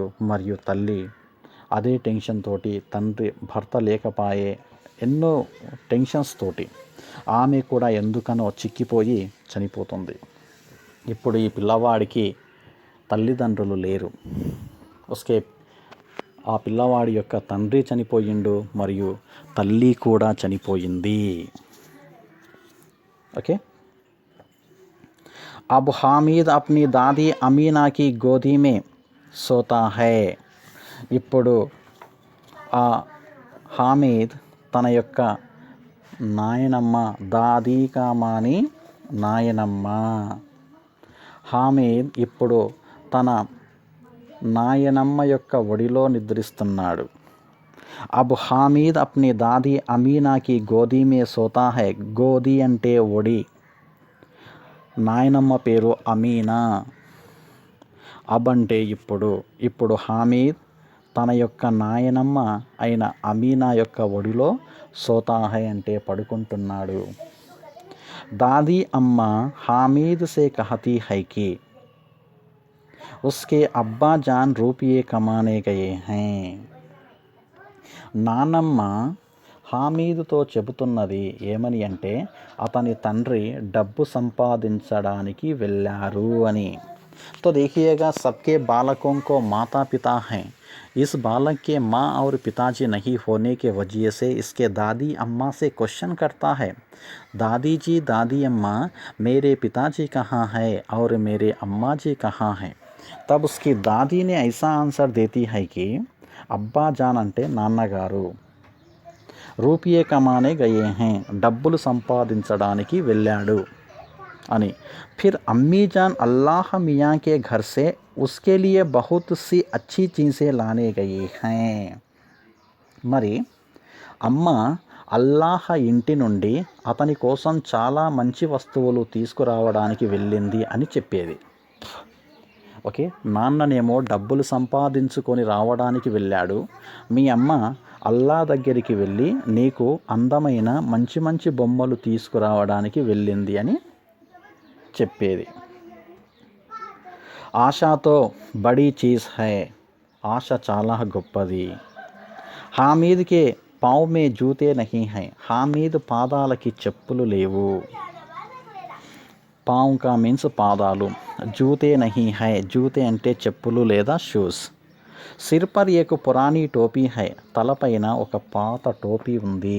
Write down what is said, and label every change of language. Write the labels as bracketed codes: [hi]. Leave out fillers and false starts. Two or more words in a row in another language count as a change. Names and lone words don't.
[te] మరియు తల్లి అదే టెన్షన్ తోటి, తండ్రి భర్త లేకపాయే, ఎన్నో టెన్షన్స్ తోటి ఆమె కూడా ఎందుకనో చిక్కిపోయి చనిపోతుంది. ఇప్పుడు ఈ పిల్లవాడికి తల్లిదండ్రులు లేరు. ఉస్కే ఆ పిల్లవాడి యొక్క తండ్రి చనిపోయిండు మరియు తల్లి కూడా చనిపోయింది. ఓకే. [hi] अब हामिद अपनी दादी अमीना की गोदी में सोता है. [te] ఇప్పుడు ఆ హామీద్ తన యొక్క నాయనమ్మ, దాదీ కామాని నాయనమ్మ, హామీద్ ఇప్పుడు తన నాయనమ్మ యొక్క ఒడిలో నిద్రిస్తున్నాడు. [hi] अब हामिद अपनी दादी अमीना की गोदी में सोता है. [te] గోది అంటే ఒడి, నాయనమ్మ పేరు అమీనా. అబ్ అంటే ఇప్పుడు హామీద్ తన యొక్క నాయనమ్మ అయిన అమీనా యొక్క ఒడిలో [hi] सोता है [te] అంటే పడుకుంటున్నాడు. [hi] दादी अम्मा हामिद से कहती है कि उसके अब्बा जान रुपये कमाने गए हैं. [te] నానమ్మ హామీద్తో చెబుతున్నది ఏమని అంటే అతని తండ్రి డబ్బు సంపాదించడానికి వెళ్ళారు అని. [hi] तो देखिएगा, सबके बालकों को माता पिता हैं. इस बालक के माँ और पिताजी नहीं होने के वजह से इसके दादी अम्मा से क्वेश्चन करता है, दादी जी, दादी अम्मा, मेरे पिताजी कहाँ है और मेरे अम्मा जी कहाँ हैं. तब उसकी दादी ने ऐसा आंसर देती है कि अब्बा जान [te] అంటే నాన్నగారు, [hi] रुपये कमाने गए हैं, [te] డబ్బులు సంపాదించడానికి వెళ్ళాడు అని. [hi] फिर अम्मी जान अल्लाह मियाँ के घर से उसके लिए बहुत सी अच्छी चीज़ें लाने गई हैं. [te] మరి అమ్మ అల్లాహ ఇంటి నుండి అతని కోసం చాలా మంచి వస్తువులు తీసుకురావడానికి వెళ్ళింది అని చెప్పేది. ఓకే. నాన్ననేమో డబ్బులు సంపాదించుకొని రావడానికి వెళ్ళాడు, మీ అమ్మ అల్లా దగ్గరికి వెళ్ళి నీకు అందమైన మంచి మంచి బొమ్మలు తీసుకురావడానికి వెళ్ళింది అని చెప్పేది. [hi] आशा तो बड़ी चीज़ है, [te] ఆశ చాలా గొప్పది. [hi] हामिद के पाँव में जूते नहीं है, [te] హామీద్ పాదాలకి చెప్పులు లేవు. [hi] पाँव का [te] మీన్స్ పాదాలు, [hi] जूते नहीं है, [te] జూతే అంటే చెప్పులు లేదా షూస్. [hi] सिर पर एक पुरानी टोपी है, [te] తలపైన ఒక పాత టోపీ ఉంది.